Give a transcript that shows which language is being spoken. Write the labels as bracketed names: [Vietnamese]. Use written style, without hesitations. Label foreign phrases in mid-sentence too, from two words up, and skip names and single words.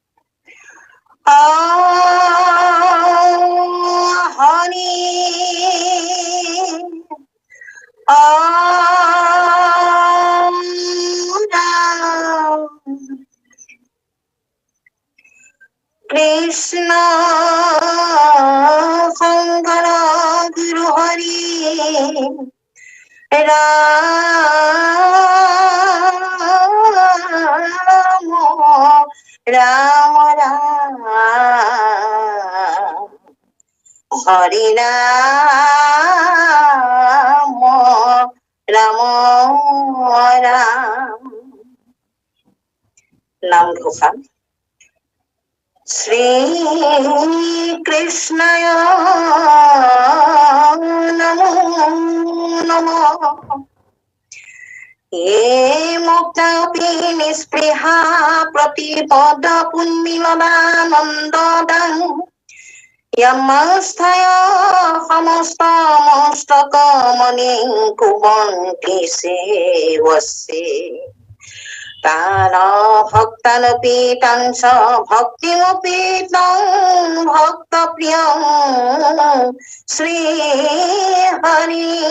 [Assamese] হৰি রাম কৃষ্ণ শংকৰ গুৰু হৰি রাম রাম রাম হরি রাম রাম রাম। [Sanskrit] নাম ঘোষা শ্রী কৃষ্ণয় নমো নমঃ। য়ে মুক্তাপি নিস্পৃহা প্ৰতিপদ পুণ্যবানন্দদাং यमस्थय समस्त मस्तक मणि कुवन्ति सेवसे तान भक्तानपि तांस भक्तिमपि तं भक्तप्रियं श्री हरि